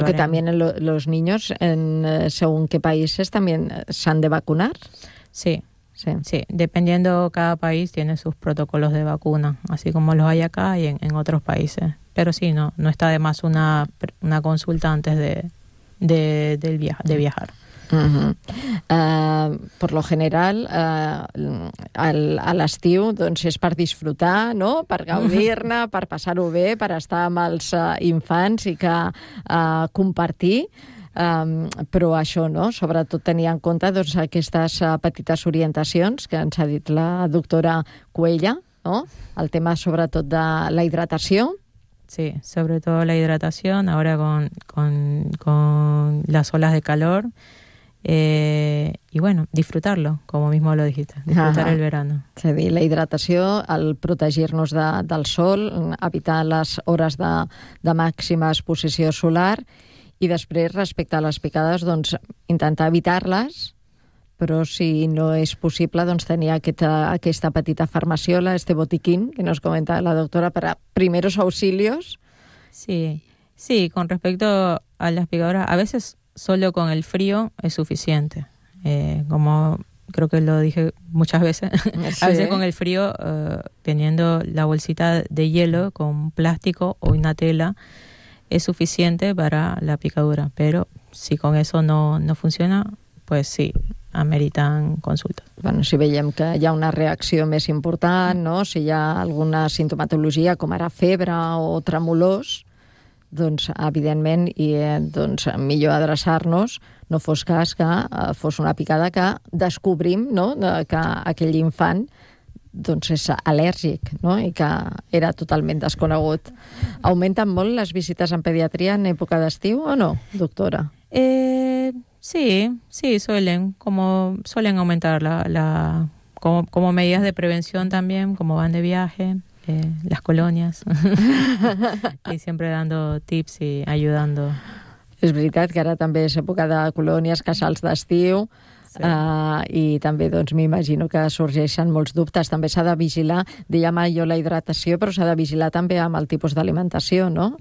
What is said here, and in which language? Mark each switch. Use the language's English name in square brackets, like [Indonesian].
[Spanish] Porque también en los niños, según qué países, también se han de vacunar. Sí. Sí, dependiendo, cada país tiene sus protocolos de vacuna, así como los hay acá y en otros países. Pero sí, no está de más una consulta antes de viajar. Uh-huh. Por lo general, [Catalan] a l'estiu, doncs, és per disfrutar, no?, per gaudir-ne, per passar-ho bé, per estar amb els infants i que compartir. Però això, no?, sobretot tenir en compte, doncs, aquestes petites orientacions que ens ha dit la doctora Cuella, no?, el tema sobretot de la hidratació. [Spanish] Sí, [Catalan] sobretot la hidratació, ara [Spanish] con les oles de calor, y bueno, disfrutarlo, como mismo lo dijiste, disfrutar el verano. [Catalan] És a dir, la hidratació, el protegir-nos del sol, evitar les hores de màxima exposició solar. I després, respecte a les picades, doncs, intentar evitar-les, però si no és possible, doncs, tenir aquesta petita farmaciola, [Spanish] este botiquín, que nos comenta la doctora, [Catalan] per a [Spanish] primeros auxilios. Sí, sí, con respecto a las picadoras, a veces solo con el frío es suficiente. Como creo que lo dije muchas veces, sí. A veces con el frío, teniendo la bolsita de hielo con plástico o una tela, es suficiente para la picadura, pero si con eso no funciona, pues sí, ameritan consultas. [Catalan] Bueno, si veiem que hi ha una reacció més important, no?, si hi ha alguna sintomatologia com ara febre o tremolors, doncs evidentment i doncs millor adreçar-nos, no fos cas que fos una picada que descobrim, no?, que aquell infant doncs és al·lèrgic, no?, i que era totalment desconegut. Augmenten molt les visites en pediatria en època d'estiu o no, doctora? [Spanish] Sí, suelen, como suelen aumentar como medidas de prevención también, como van de viaje, las colonias, y siempre dando tips y ayudando. [Catalan] És veritat que ara també és època de colònies, casals d'estiu... Sí. I també, doncs, m'imagino que sorgeixen molts dubtes. També s'ha de vigilar, dèiem jo, la hidratació, però s'ha de vigilar també amb el tipus d'alimentació, no?